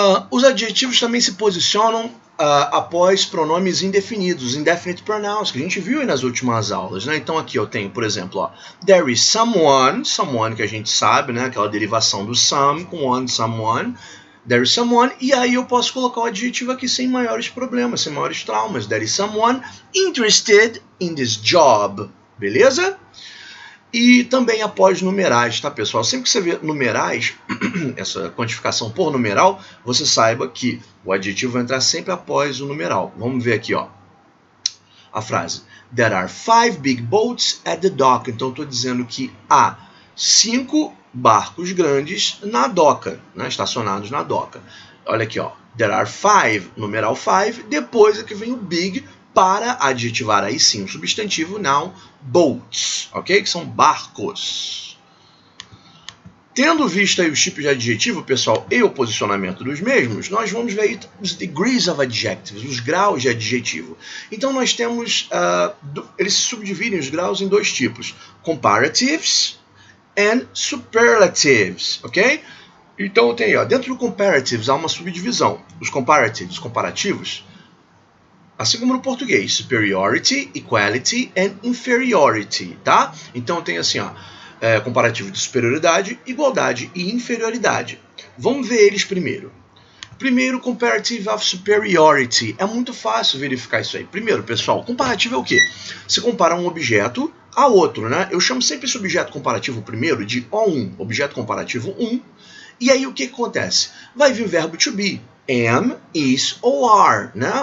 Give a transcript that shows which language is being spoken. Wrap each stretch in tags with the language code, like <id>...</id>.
<pt>Os adjetivos também se posicionam após pronomes indefinidos, indefinite pronouns, que a gente viu aí nas últimas aulas, né? Então aqui eu tenho, por exemplo, ó,</pt> <en>there is someone,</en> <pt>someone que a gente sabe, né? Aquela derivação do some com one, someone.</pt> <en>There is someone,</en> <pt>e aí eu posso colocar o adjetivo aqui sem maiores problemas, sem maiores traumas.</pt> <en>There is someone interested in this job, beleza?</en> <pt>E também após numerais, tá, pessoal? Sempre que você vê numerais, essa quantificação por numeral, você saiba que o adjetivo vai entrar sempre após o numeral. Vamos ver aqui, ó, a frase.</pt> <en>There are 5 big boats at the dock.</en> <pt>Então, eu estou dizendo que há 5 barcos grandes na doca, né, estacionados na doca. Olha aqui, ó. There are 5, numeral 5. Depois é que vem o big, para adjetivar aí sim o substantivo noun boats, ok? Que são barcos. Tendo visto aí os tipos de adjetivo, pessoal, e o posicionamento dos mesmos, nós vamos ver aí os</pt> <en>degrees of adjectives,</en> <pt>os graus de adjetivo. Então nós temos, eles se subdividem os graus em dois tipos,</pt> <en>comparatives and superlatives,</en> <pt>ok? Então tem aí, ó, dentro do comparatives há uma subdivisão. Os comparatives, comparativos, assim como no português,</pt> <en>superiority, equality and inferiority,</en> <pt>tá? Então tem assim, ó, comparativo de superioridade, igualdade e inferioridade. Vamos ver eles primeiro.</pt> <en>Primeiro, comparative of superiority.</en> <pt>É muito fácil verificar isso aí. Primeiro, pessoal, comparativo é o quê? Você compara um objeto a outro, né? Eu chamo sempre esse objeto comparativo primeiro de O1, objeto comparativo 1, E aí o que acontece? Vai vir o verbo to be. Am, is ou are, né?</pt>